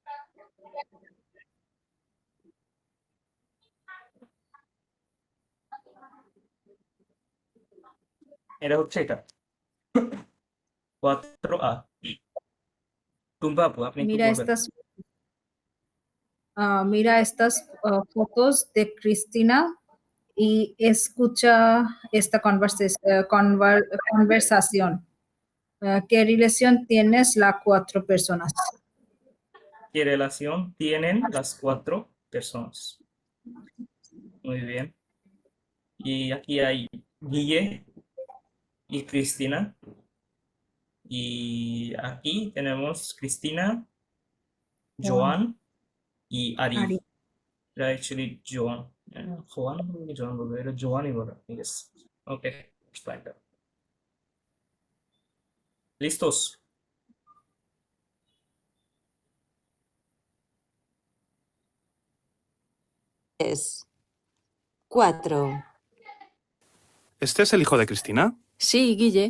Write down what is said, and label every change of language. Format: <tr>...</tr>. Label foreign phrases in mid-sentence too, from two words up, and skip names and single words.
<bn>এটা হচ্ছে এটা 4A। টুম্পা আপু, আপনি একটু Mira বলবেন?</bn> <es>estas, mira estas fotos de Cristina y escucha esta conversación. ¿Qué relación tienes las 4 personas? ¿Qué relación tienen las 4 personas? Muy bien. Y aquí hay Guille y Cristina. Y aquí tenemos Cristina, Juan, Joan y Ari. Ari.</es> <en>Era actually</en> <bn>Joan. Juan বলবে, Joan বলবে, এটা জোয়ানই বলে,</bn> <en>I guess. Okay, it's like that.</en> <es>¿Listos? Es 4. ¿Este es el hijo de Cristina? Sí, Guille.</es>